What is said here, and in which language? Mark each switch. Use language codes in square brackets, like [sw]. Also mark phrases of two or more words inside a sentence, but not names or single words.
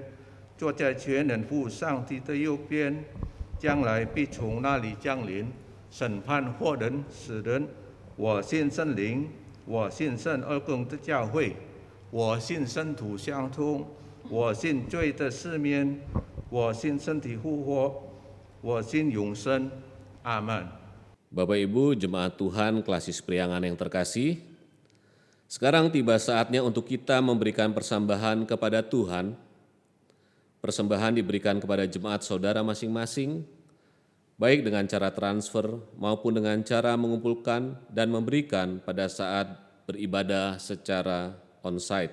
[zh] 坐在全能父上帝的右边，将来必从那里降临，审判活人死人。我信圣灵，我信圣二公的教会，我信圣徒相通，我信罪的赦免，我信身体复活，我信永生。阿门。 [id] Bapak Ibu Jemaat Tuhan Klasis Priangan yang terkasih, sekarang tiba saatnya untuk kita memberikan persembahan kepada Tuhan. Persembahan diberikan kepada jemaat saudara masing-masing, baik dengan cara transfer maupun dengan cara mengumpulkan dan memberikan pada saat beribadah secara on-site.